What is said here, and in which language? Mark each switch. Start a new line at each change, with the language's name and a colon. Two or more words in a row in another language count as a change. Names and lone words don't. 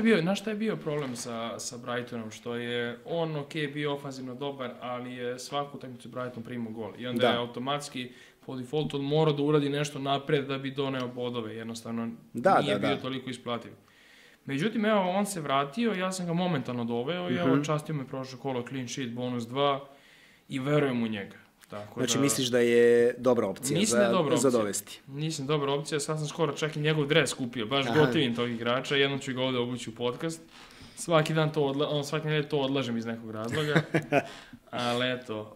Serbian: Znaš šta je bio problem sa Brightonom? Što je on bio ofanzivno dobar, ali je svaku utakmicu Brighton primao gol. I onda je automatski po defaultu morao da uradi nešto napred da bi doneo bodove. Jednostavno nije bio toliko isplativ. Međutim, evo, on se vratio, ja sam ga momentalno doveo i evo, častio me prošlo kolo,
English: clean sheet,
Serbian: bonus 2 i verujem u njega. Znači, misliš da je dobra opcija za dovesti? Nisam dobra opcija, sad sam skoro čak i njegov dres kupio, baš gotivim tog igrača, jednom ću ga ovdje obući u podcast. Svaki dan to odlažem iz nekog razloga, ali eto.